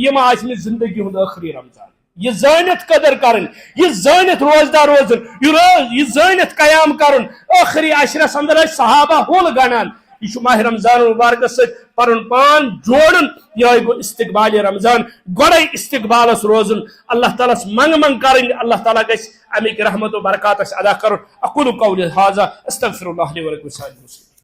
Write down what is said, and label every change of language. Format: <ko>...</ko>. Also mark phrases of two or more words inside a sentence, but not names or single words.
<ks>یہ آسہِ نہٕ زندگی ہند ٲخری رمضان یہ زانت قدر کرن یہ زانت روزدار روزن یہ زانت قیام کرن ٲخری عشرس اندر صحابہ ہول گنان یہ ماہ رمضان مبارکس ست پن پان جوڑن یہ گو استقبال رمضان گوڑے استقبالس روزن اللہ تعالیٰ منگ منگ کرن اللہ تعالیٰ گھس امیک رحمت و برکات ادا کرن</ks> <ar>اقول قولی ھذا استغفر اللہ لی ولکم سائر المسلمین</ar>